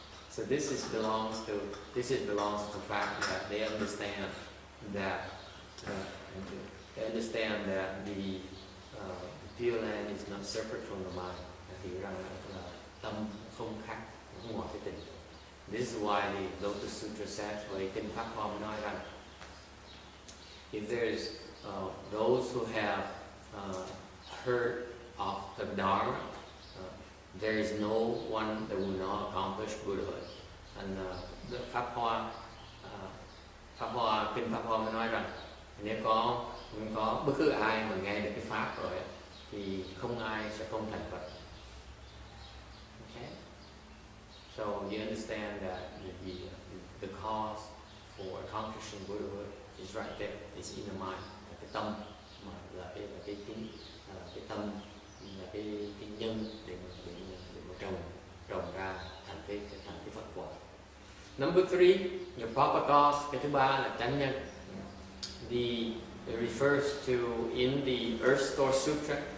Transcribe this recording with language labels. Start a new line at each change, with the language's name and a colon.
English: So this belongs to the fact that they understand that the Pure Land is not separate from the mind.
Vietnamese: Hiểu rằng là tâm không khác ngoài cái tình.
English: This is why the Lotus Sutra says,
Vietnamese: với kinh Pháp Hoa nói rằng,
English: if there's those who have heard of the Dharma, there is no one that will not accomplish Buddhahood.
Vietnamese: And Pháp Hoa kinh Pháp Hoa mới nói rằng, nếu có bất cứ ai mà nghe được cái pháp rồi thì không ai sẽ không thành Phật.
English: Okay? So you understand that the cause for accomplishing Buddhahood is right there. It's in the mind.
Vietnamese: Cái tâm mà là cái tâm là cái nhân để mà trồng ra thành cái Phật quả.
English: Number 3, your proper cause.
Vietnamese: Cái thứ ba là chánh nhân.
English: It refers to in the Earth Store Sutra.